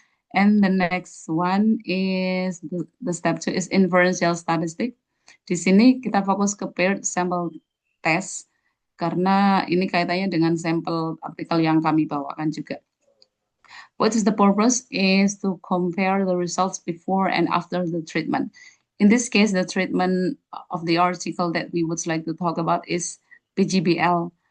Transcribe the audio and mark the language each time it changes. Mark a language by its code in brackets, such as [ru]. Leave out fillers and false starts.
[en] And the next one is the step 2 is inferential statistic. [id] Di sini kita fokus ke paired sample test karena ini kaitannya dengan sampel artikel yang kami bawakan juga. [en] What is the purpose? Is to compare the results before and after the treatment. In this case, the treatment of the article that we would like to talk about is PGBL.